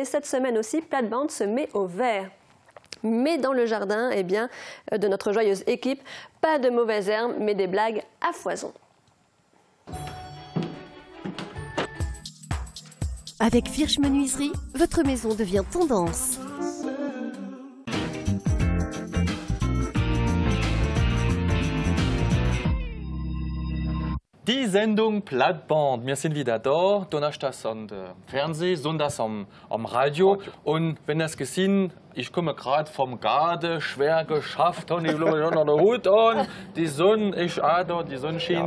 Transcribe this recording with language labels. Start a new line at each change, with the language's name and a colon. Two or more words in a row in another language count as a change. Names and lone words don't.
French: Cette semaine aussi, Plate-Bande se met au vert. Mais dans le jardin, eh bien, de notre joyeuse équipe, pas de mauvaises herbes, mais des blagues à foison. Avec Virch Menuiserie, votre maison devient tendance.
German: Die Sendung Plate-Bande. Wir sind wieder da, donnerstags am Fernsehen, sonntags am Radio. Und wenn ihr es gesehen, ich komme gerade vom Garten, schwer geschafft, habe ich noch den Hut an, die Sonne ist auch da, die Sonne scheint.